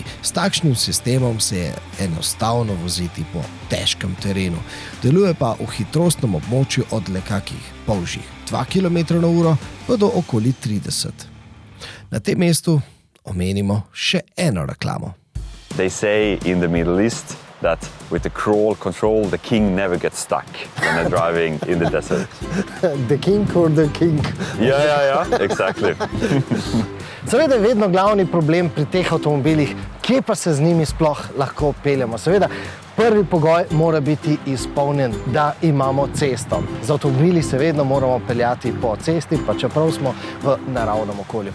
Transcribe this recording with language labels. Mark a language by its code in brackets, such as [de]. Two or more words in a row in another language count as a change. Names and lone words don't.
[sl] S takšnim sistemom se je enostavno voziti po težkem terenu. Deluje pa v hitrostnem območju od le kakih polžjih 2 km/h pa do okoli 30. Na tem mestu omenimo še eno reklamo. [en] They say in the Middle East that with the crawl control, the king never gets stuck when they're driving in the desert. The king or the king? Yeah, exactly. [sl] Seveda je vedno glavni problem pri teh avtomobilih, kje pa se z njimi sploh lahko peljemo. Seveda, prvi pogoj mora biti izpolnjen, da imamo cesto. Z avtomobili se vedno moramo peljati po cesti, pa čeprav smo v naravnem okolju.